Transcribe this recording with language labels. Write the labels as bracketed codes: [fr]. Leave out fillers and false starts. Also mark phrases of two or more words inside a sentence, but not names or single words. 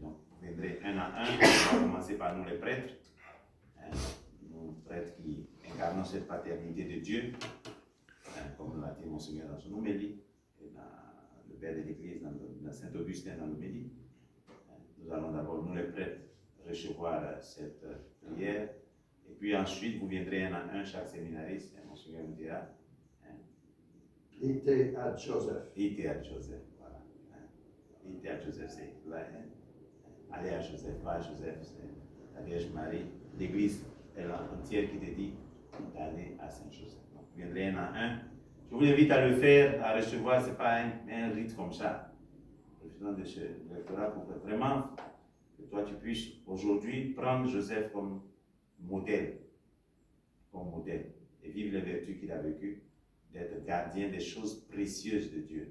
[fr] Donc, vous viendrez un à un. On va commencer par nous, les prêtres. Nous, prêtres qui incarnons cette paternité de Dieu, comme l'a dit Monseigneur dans son homélie, et dans le Père de l'Église, dans Saint-Augustin, dans l'homélie. Nous allons d'abord, nous, les prêtres, recevoir cette prière. Et puis ensuite, vous viendrez un à un, chaque séminariste, Monseigneur vous dira. [la] Ite ad Joseph. Ite ad Joseph, voilà. Ite ad Joseph, [fr] c'est là. Allez à Joseph, va à Joseph, c'est la Vierge Marie. L'Église est entière qui te dit d'aller à Saint-Joseph. Donc, vous viendrez un à un. Je vous invite à le faire, à recevoir, ce n'est pas un rite comme ça. Profitons de ce lectorat pour que vraiment, que toi tu puisses aujourd'hui prendre Joseph comme modèle, et vivre les vertus qu'il a vécues, d'être gardien des choses précieuses de Dieu.